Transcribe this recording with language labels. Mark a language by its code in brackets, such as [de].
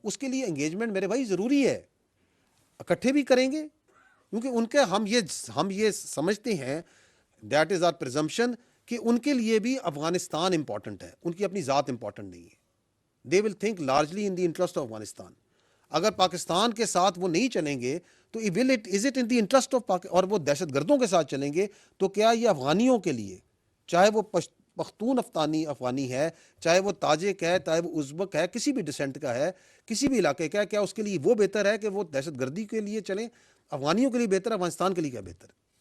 [ur] اس کے لیے انگیجمنٹ میرے بھائی ضروری ہے، اکٹھے بھی کریں گے کیونکہ ان کے ہم یہ سمجھتے ہیں [en] that is our presumption [ur] کہ ان کے لیے بھی افغانستان امپورٹنٹ ہے، ان کی اپنی ذات امپورٹنٹ نہیں ہے. [en] They will think largely in the interest of Afghanistan. [ur] اگر پاکستان کے ساتھ وہ نہیں چلیں گے تو [en] is it in the interest of [ur] اور وہ دہشت گردوں کے ساتھ چلیں گے تو کیا یہ افغانیوں کے لیے، چاہے وہ پختون افغانی ہے، چاہے وہ تاجک ہے، چاہے وہ ازبک ہے، کسی بھی ڈسینٹ کا ہے، کسی بھی علاقے کا ہے، کیا اس کے لیے وہ بہتر ہے کہ وہ دہشت گردی کے لیے چلیں؟ افغانیوں کے لیے بہتر ہے، افغانستان کے لیے کیا بہتر ہے؟